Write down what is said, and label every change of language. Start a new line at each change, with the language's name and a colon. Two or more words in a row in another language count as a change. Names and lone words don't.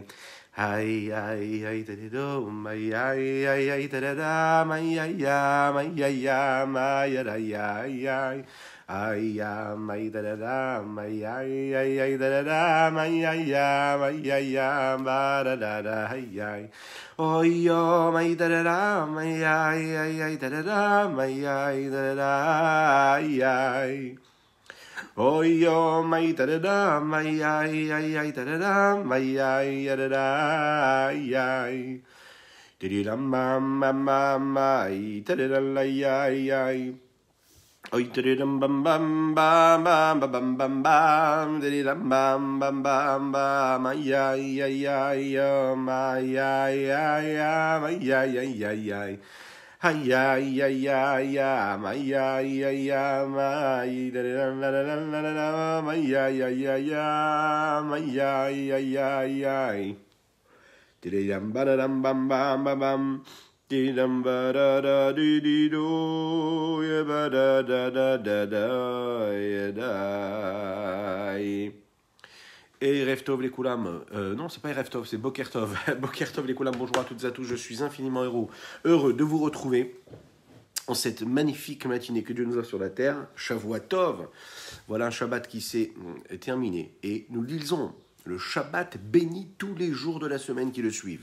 French: Ay ay ay da da do, ay ay da da da, ay ay ay ay ay ay ay da da da, ay ay da da da, ay ay ba da da da, ay ay. Oh yo, ay da da da, ay ay da da da, ay ay da da da, ay ay. Oh yo, my da da da, my ay da da da, my da da ay. Didi dam bam bam bam ay, da da da ay ay. Oh didi dam bam bam bam bam bam bam bam, didi dam bam bam bam bam ay ay oh my ay ay. Ay ay ay ay ay ay ay ay da da da da da da da ay ay ay ay ay ay ay ay didam ba da dam bam bam bam bam didam ba da da di di do ya ba da da da da da ya da. Et
Hebrew: ערב טוב
French: les Koulam, non c'est pas
Hebrew: ערב טוב,
French: c'est
Hebrew: בוקר טוב. בוקר טוב
French: les Koulam, bonjour à toutes et à tous, je suis infiniment heureux de vous retrouver en cette magnifique matinée que Dieu nous a sur la terre,
Hebrew: שבוע טוב.
French: Voilà un Shabbat qui s'est terminé et nous lisons le Shabbat béni tous les jours de la semaine qui le suivent.